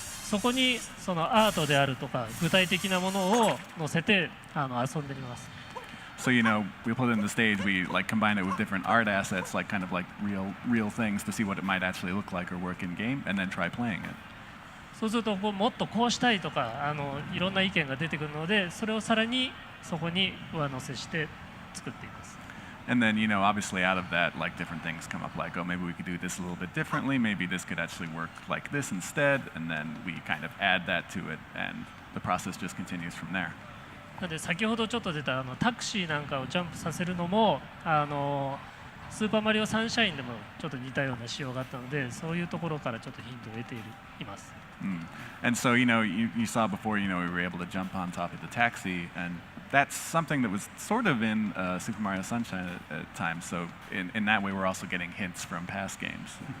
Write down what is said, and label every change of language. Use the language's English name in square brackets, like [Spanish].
[Japanese] そこにそのアートであるとか具体的なものを載せて遊んでみます。 [English] So, we put it in the stage, we like combine it with different art assets, like kind of like real things to see what it might actually look like or work in game, and then try playing it. [Japanese] そうするともっとこうしたいとかいろんな意見が出てくるので、それをさらにそこに上乗せして作っています。 [English] And then, obviously out of that, like different things come up, like, oh, maybe we could do this a little bit differently, maybe this could actually work like this instead, and then we kind of add that to it, and the process just continues from there. [Japanese] なので先ほどちょっと出たタクシーなんかをジャンプさせるのもスーパーマリオサンシャインでもちょっと似たような仕様があったので、そういうところからちょっとヒントを得ています。 [English] And so, you saw before, we were able to jump on top of the taxi, and that's something that was sort of in Super Mario Sunshine at times. So in that way, we're also getting hints from past games.